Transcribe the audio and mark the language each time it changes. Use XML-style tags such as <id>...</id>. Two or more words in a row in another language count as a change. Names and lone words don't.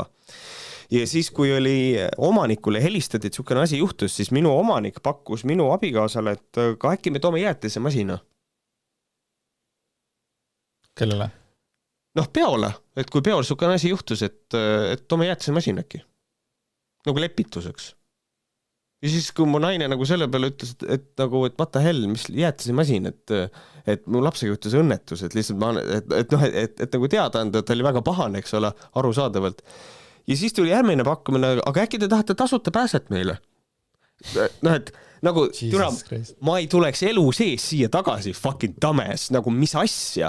<et>Ja siis, kui oli omanikule helistati, et sihukene asi juhtus, siis minu omanik pakkus minu abikaasale, et ka äkki me toome jäätise masina. Kellele? Peole, et kui peol sihukene asi juhtus, et toome jäätise masina äkki. Nagu lepituseks. Ja siis, kui mu naine nagu selle peale ütles, et</et> <en>what the hell,</en> <et>mis jäätise masin, et mu lapsega juhtus õnnetus, et lihtsalt et nagu teada anda, et ta oli väga pahane, eks ole, arusaadavalt. Ja siis tuli järgmine pakkumine, aga äkki te tahate tasuta pääset meile? Et nagu, ma ei tuleks elu sees siia tagasi,</et> <en>fucking dumbass,</en> <et>nagu mis asja.</et>